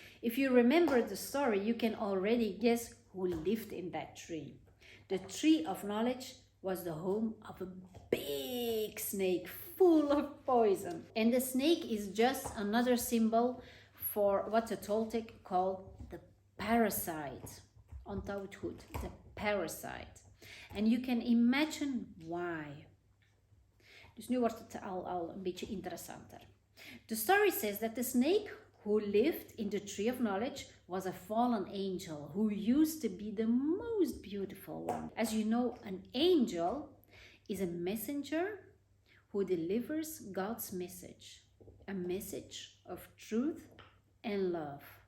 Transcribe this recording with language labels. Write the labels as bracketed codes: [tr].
[en] If you remember the story, you can already guess who lived in that tree. The tree of knowledge was the home of a big snake full of poison. And the snake is just another symbol for what the Toltec called the parasite. [nl] Onthoud het goed, [en] the parasite. And you can imagine why. [nl] Dus nu wordt het al een beetje interessanter. [en] The story says that the snake who lived in the tree of knowledge was a fallen angel who used to be the most beautiful one. As you know, an angel is a messenger who delivers God's message, a message of truth and love.